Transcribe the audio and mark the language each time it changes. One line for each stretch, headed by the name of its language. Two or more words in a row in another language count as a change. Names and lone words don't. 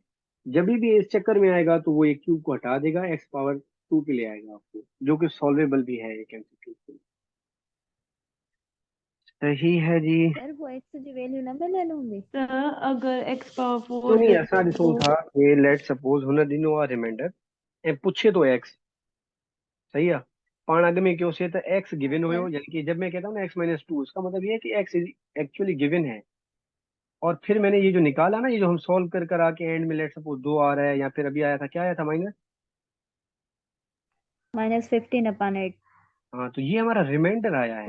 Hindi: जब भी इस चक्कर में आएगा तो वो एक क्यूब को हटा देगा, x⁻² पे ले आएगा आपको, जो कि सॉल्वेबल भी है एक एमसीक्यू। सही है जी। सर वो x जी वैल्यू ना मैं ले लूंगी। सर अगर x पावर तो 4 नहीं, दे
Sindhi: ऐसा ॾिसूं तो
Hindi: था कि
English: let suppose
Sindhi: हुन ॾिनो आहे रिमाइंडर ऐं पुछे तो एक्स, सही है। पाण अॻ में कयोसीं त
English: x given
Sindhi: हुयो, सर
Hindi: यानी कि जब मैं कहता हूँ ना x-2, इसका मतलब ये है कि
English: x actually given
Hindi: है। और फिर मैंने ये जो निकाला ना, ये जो हम सॉल्व कर कर आके एंड में
English: let suppose
Hindi: 2 आ रहा है, या फिर अभी आया था क्या आया था, माइनस -15/8। हाँ, तो ये हमारा रिमाइंडर आया है।